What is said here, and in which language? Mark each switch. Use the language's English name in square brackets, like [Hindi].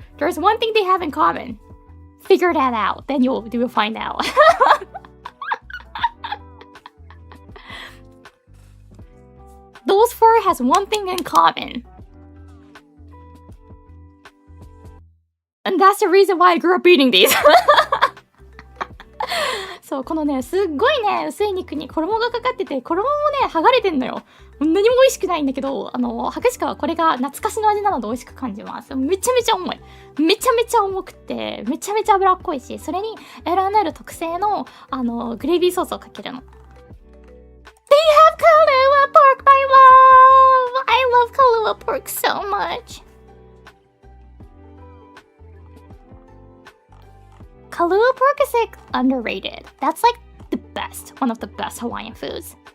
[English] There's one thing they have in common. Figure that out. Then you'll find out. Those four has one thing in common. And that's the reason why I grew up eating these. [Japanese] そう、このね、すっごいね、薄い肉に衣がかかってて、衣もね、剥がれてんのよ。何も美味しくないんだけど、ハクシカはこれが懐かしの味なので美味しく感じます。めちゃめちゃ重い。めちゃめちゃ重くて、めちゃめちゃ脂っこいし、それに L&L 特製の、グレイビーソースをかけるの。 [English] They have Kahlua pork, my love! I love Kahlua pork so much. Kahlua pork is like underrated. That's like the best, one of the best Hawaiian foods.